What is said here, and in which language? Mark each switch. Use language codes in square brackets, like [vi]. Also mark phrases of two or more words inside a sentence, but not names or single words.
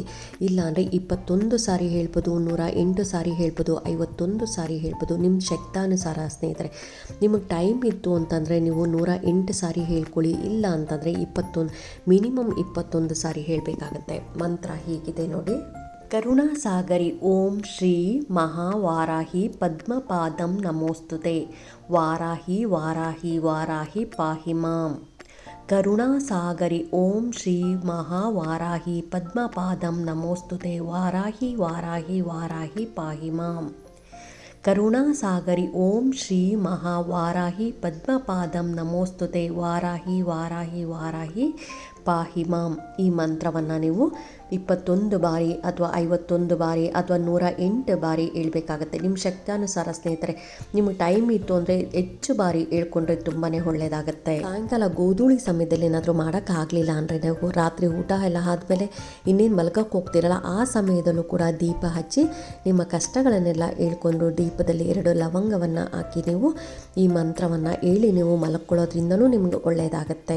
[kn] ಇಲ್ಲ ಅಂದರೆ 21 ಸಾರಿ ಹೇಳ್ಬೋದು, 108 ಸಾರಿ ಹೇಳ್ಬೋದು, 51 ಸಾರಿ ಹೇಳ್ಬೋದು, ನಿಮ್ಮ ಶಕ್ತಾನುಸಾರ. ಸ್ನೇಹಿತರೆ, ನಿಮಗೆ ಟೈಮ್ ಇತ್ತು ಅಂತಂದರೆ ನೀವು 108 ಸಾರಿ ಹೇಳ್ಕೊಳ್ಳಿ, ಇಲ್ಲ ಅಂತಂದರೆ ಮಿನಿಮಮ್ 21 ಸಾರಿ ಹೇಳಬೇಕಾಗತ್ತೆ. ಮಂತ್ರ ಹೀಗಿದೆ ನೋಡಿ: [sa] ಕರುಣಾಸಾಗರಿ ಓಂ ಶ್ರೀ ಮಹಾವಾರಾಹಿ ಪದ್ಮಪಾದಂ ನಮೋಸ್ತುತೆ, ವಾರಾಹಿ ವಾರಾಹಿ ವಾರಾಹಿ ಪಾಹಿ ಮಾಂ. ಕರುಣಾಸಾಗರಿ ಓಂ ಶ್ರೀ ಮಹಾವಾರಾಹಿ ಪದ್ಮಪಾದಂ ನಮೋಸ್ತುತೆ, ವಾರಾಹಿ ವಾರಾಹಿ ವಾರಾಹಿ ಪಾಹಿ ಮಾಂ. ಕರುಣಾಸಾಗರಿ ಓಂ ಶ್ರೀ ಮಹಾವಾರಾಹಿ ಪದ್ಮಪಾದಂ ನಮೋಸ್ತುತೆ, ವಾರಾಹಿ ವಾರಾಹಿ ವಾರಾಹಿ ಪಾಹಿ ಮಾಂ. [kn] ಈ ಮಂತ್ರವನ್ನು ನೀವು 21 ಬಾರಿ ಅಥವಾ 51 ಬಾರಿ ಅಥವಾ 108 ಬಾರಿ ಹೇಳ್ಬೇಕಾಗತ್ತೆ. ನಿಮ್ಮ ಶಕ್ತಾನುಸಾರ. ಸ್ನೇಹಿತರೆ, ನಿಮಗೆ ಟೈಮ್ ಇತ್ತು ಅಂದರೆ ಹೆಚ್ಚು ಬಾರಿ ಹೇಳ್ಕೊಂಡ್ರೆ ತುಂಬಾ ಒಳ್ಳೆಯದಾಗತ್ತೆ. ಸಾಯಂಕಾಲ ಗೋಧೂಳಿ ಸಮಯದಲ್ಲಿ ಏನಾದರೂ ಮಾಡೋಕ್ಕಾಗಲಿಲ್ಲ ಅಂದರೆ ನೀವು ರಾತ್ರಿ ಊಟ ಎಲ್ಲ ಆದಮೇಲೆ ಇನ್ನೇನು ಮಲ್ಗಕ್ಕೆ ಹೋಗ್ತಿರಲ್ಲ ಆ ಸಮಯದಲ್ಲೂ ಕೂಡ ದೀಪ ಹಚ್ಚಿ ನಿಮ್ಮ ಕಷ್ಟಗಳನ್ನೆಲ್ಲ ಹೇಳ್ಕೊಂಡು ದೀಪದಲ್ಲಿ 2 ಲವಂಗವನ್ನು ಹಾಕಿ ನೀವು ಈ ಮಂತ್ರವನ್ನು ಹೇಳಿ ನೀವು ಮಲ್ಕೊಳ್ಳೋದ್ರಿಂದನೂ ನಿಮಗೆ ಒಳ್ಳೆಯದಾಗತ್ತೆ.